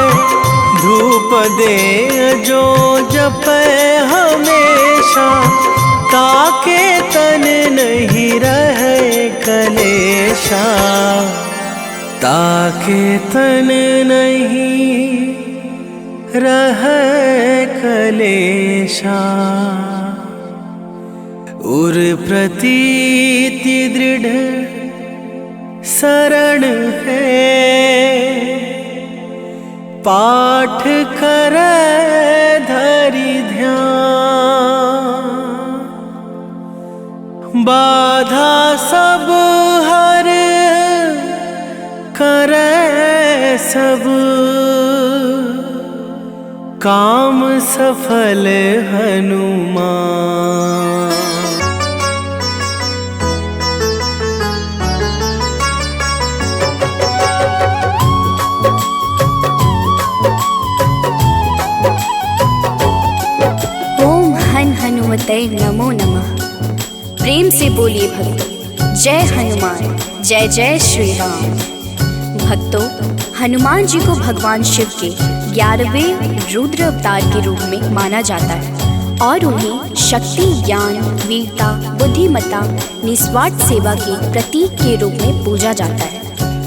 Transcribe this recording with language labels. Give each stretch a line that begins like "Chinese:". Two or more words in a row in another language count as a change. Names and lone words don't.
Hindi: धूप दे जो जपे हमेशा, ताके तन नहीं रहे कलेशा। ताके तन नहीं रहे कलेशा। उर प्रतीति दृढ़ शरण है, पाठ करे धरि ध्यान। बाधा सब हर करे सब, काम सफल हनुमान।
Sanskrit: हनुमते नमो नमः।
Hindi: प्रेम से बोलिए भक्तों, जय हनुमान, जय जय श्री राम। भक्तों, हनुमान जी को भगवान शिव के 11वें रुद्र अवतार के रूप में माना जाता है और उन्हें शक्ति, ज्ञान, वीरता, बुद्धिमत्ता, निस्वार्थ सेवा के प्रतीक के रूप में पूजा जाता है।